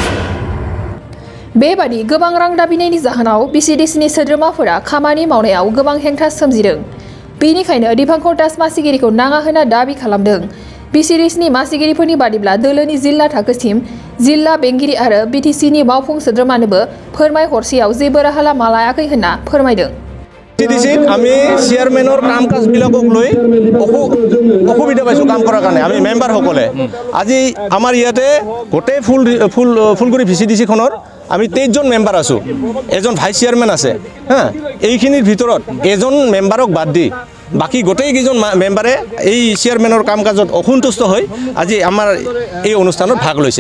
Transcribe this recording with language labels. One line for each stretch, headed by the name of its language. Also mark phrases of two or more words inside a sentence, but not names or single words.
Bodo: बेबादि गोबां रां दाबिनायनि जाहोनाव बिसिडिसिनि सोद्रोमाफोरा खामानि मावनायाव गोबां हेंथा सोमजिदों। बेनिखायनो दीपांकर दास मासिगिरिखौ नाङा होना दाबि खालामदों। बिसिडिसिनि मासिगिरिफोरनि बादिब्ला दोलोनि जिल्ला थाखोसिम जिल्ला बेंगिरि आरो बिटिसिनि मावफुं सोद्रोमानोबो फोरमायहरसेयाव जेबो राहा लामा लायाखै होनना फोरमायदों।
Assamese: আমি চেয়ারম্যানৰ কাম কাজবিলাকক লৈ অসুবিধা পাইছোঁ কাম কৰাৰ কাৰণে আমি মেম্বাৰসকলে আজি আমাৰ ইয়াতে গোটেই ফুলগুৰি ভিচিডিচিখনৰ আমি 23জন মেম্বাৰ আছোঁ, এজন ভাইচ চেয়াৰমেন আছে হা। এইখিনিৰ ভিতৰত এজন মেম্বাৰক বাদ দি বাকী গোটেইকেইজন মেম্বাৰে এই চেয়াৰমেনৰ কাম কাজত অসন্তুষ্ট হৈ আজি আমাৰ এই অনুষ্ঠানত ভাগ লৈছে।